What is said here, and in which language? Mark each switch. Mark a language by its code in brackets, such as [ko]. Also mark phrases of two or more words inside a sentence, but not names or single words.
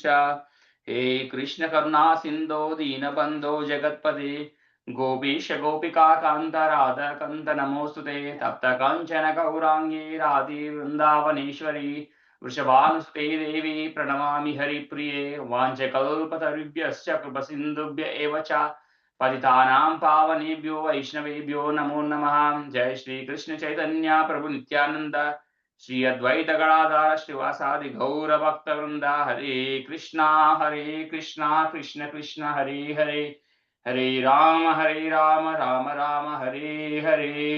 [sa] హే కృష్ణ కరుణా సింధో దీనబంధో జగత్పతే గోపీశ గోపికా కాంత రాధా కంత నమోస్తుతే. తప్త కాంచన గౌరాంగే రాధే వృందావనేశ్వరి వృషభానుసుతే దేవి ప్రణమామి హరిప్రియే. వాంఛకల్పతరుభ్యశ్చ కృపసింధుభ్య ఏవ చ పతితానాం పావనేభ్యో వైష్ణవేభ్యో నమో నమః. జయ శ్రీ కృష్ణ చైతన్య ప్రభు నిత్యానంద శ్రీ అద్వైత గణాధార శ్రీవాసాది గౌర భక్త వృంద. హరే కృష్ణ కృష్ణ కృష్ణ హరే హరే హరే రామ రామ రామ హరే హరే.